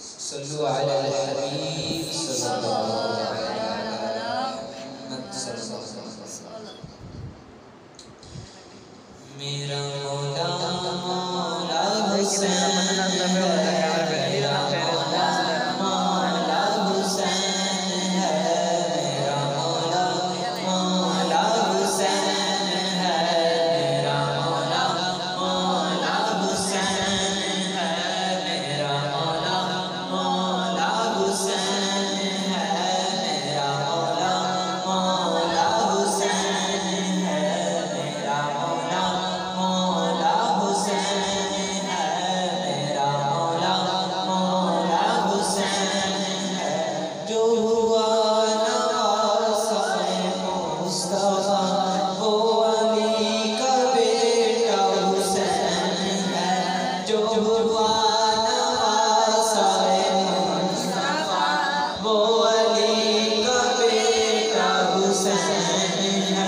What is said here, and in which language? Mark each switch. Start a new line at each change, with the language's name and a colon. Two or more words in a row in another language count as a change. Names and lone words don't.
Arabic: صلوا على الحبيب صلى الله عليه وسلم.
Urdu: میرا مولا مولا حسین ہے، میرا مولا مولا حسین ہے, میرا مولا مولا حسین ہے، میرا مولا مولا حسین ہے، میرا مولا مولا حسین ہے، میرا مولا مولا حسین ہے، میرا مولا مولا حسین ہے، میرا مولا مولا حسین ہے. جو ہوا نوازِ مصطفیٰ وہ علی کا بیٹا حسین ہے. جو ہوا نوازِ مصطفیٰ وہ علی کا بیٹا حسین ہے.